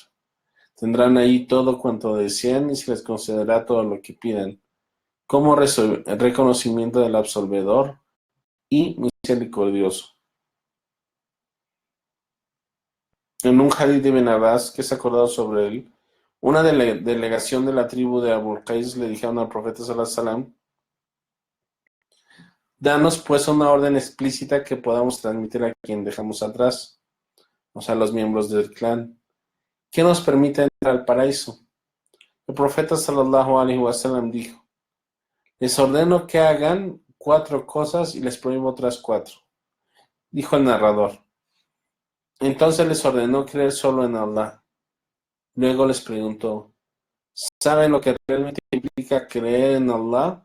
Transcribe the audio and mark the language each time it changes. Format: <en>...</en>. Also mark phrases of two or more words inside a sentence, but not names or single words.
<es>Tendrán ahí todo cuanto desean y se les concederá todo lo que pidan, como reconocimiento del absolvedor y misericordioso. En un hadith de Ibn Abbas que es acordado sobre él, una delegación de la tribu de Abul Qais le dijeron al profeta</es> <ar>صلى الله عليه وسلم,</ar> <es>danos pues una orden explícita que podamos transmitir a quien dejamos atrás, o sea, los miembros del clan, que nos permita entrar al paraíso. El profeta</es> <ar>صلى الله عليه وسلم</ar> <es>dijo, les ordeno que hagan 4 cosas y les prohíbo otras 4. Dijo el narrador. Entonces les ordenó creer solo en Allah. Luego les preguntó, ¿saben lo que realmente implica creer en Allah?</es>